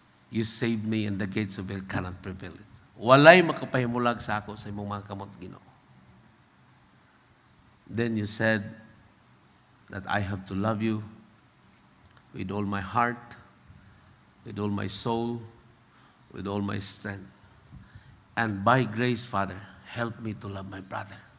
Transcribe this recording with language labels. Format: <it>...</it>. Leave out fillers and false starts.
<en>You saved me and the gates of hell cannot prevail it.</en> <ceb>Walay makapahimulag sa ako sa imong mga kamot, Ginoo.</ceb> <en>Then you said that I have to love you with all my heart, with all my soul, with all my strength. And by grace, Father, help me to love my brother.</en>